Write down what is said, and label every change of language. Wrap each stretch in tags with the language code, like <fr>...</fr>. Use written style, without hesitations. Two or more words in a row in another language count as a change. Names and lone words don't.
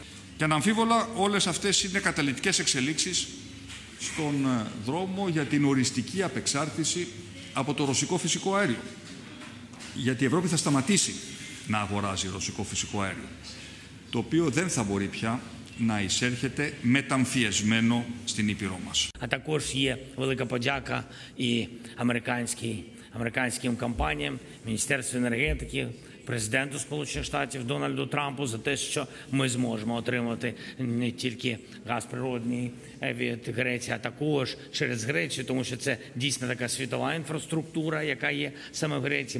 <el>Και αναμφίβολα όλες αυτές είναι καταλυτικές εξελίξεις στον δρόμο για την οριστική απεξάρτηση από το ρωσικό φυσικό αέριο. Γιατί η Ευρώπη θα σταματήσει να αγοράζει ρωσικό φυσικό αέριο, το οποίο δεν θα μπορεί πια να εισέρχεται μεταμφιεσμένο στην Ήπειρό μας.</el> <uk>А також є велика подяка і американським компаніям, Міністерству енергетики, президенту Сполучених Штатів Дональду Трампу за те, що ми зможемо отримати не тільки газ природний від Греції, а також через Грецію, тому що це дійсно така світова інфраструктура, яка є саме в Греції.</uk>